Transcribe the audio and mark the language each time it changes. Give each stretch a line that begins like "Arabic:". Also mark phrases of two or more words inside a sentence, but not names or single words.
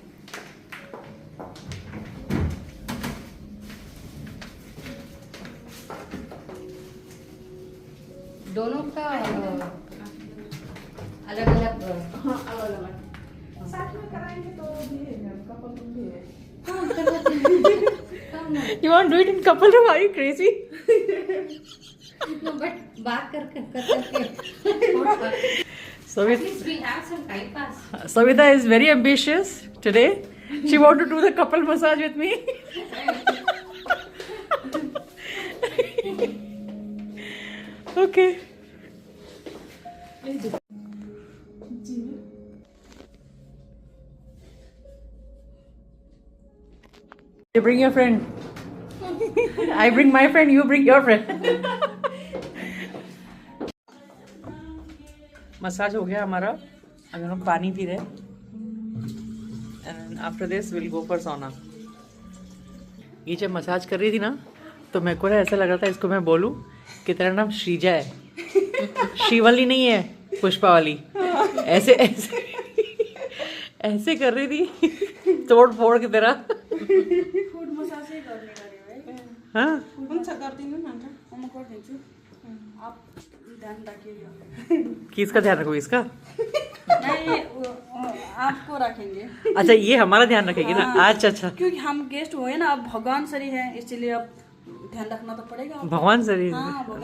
Hindi: दोनों का अलग अलग हाँ अलग अलग साथ में कराएंगे तो भी है मैम, कपल रूम भी है।
English: You want to do it in couple room? Are you crazy?
Hindi: बट बात करके
English: Savita, we have some time pass. Savita is very ambitious today. She want to do the couple massage with me. Okay. You bring your friend. I bring my friend, you bring your friend.
Hindi: मसाज हो गया हमारा, अभी हम पानी पी रहे हैं
English: and after this will go for sauna.
Hindi: ये जब मसाज कर रही थी ना तो मेरे को ऐसा लग रहा था इसको मैं बोलूं कि तेरा नाम श्रीजा है, श्रीवली नहीं है, पुष्पा वाली। ऐसे ऐसे ऐसे कर रही थी तोड़ फोड़ के तेरा। फुड मसाज ही करने का है। हाँ
Nepali: हुन्छ गर्दिनु न अन्त, म गरिदिन्छु।
Hindi: आप ध्यान रखिएगा। किसका ध्यान रखो? इसका? नहीं आपको रखेंगे। अच्छा ये हमारा ध्यान रखेगी ना? अच्छा अच्छा, क्योंकि हम गेस्ट हुए ना, अब भगवान सरी है, इसलिए अब ध्यान रखना तो पड़ेगा आपको। भगवान सर, हाँ, भगवान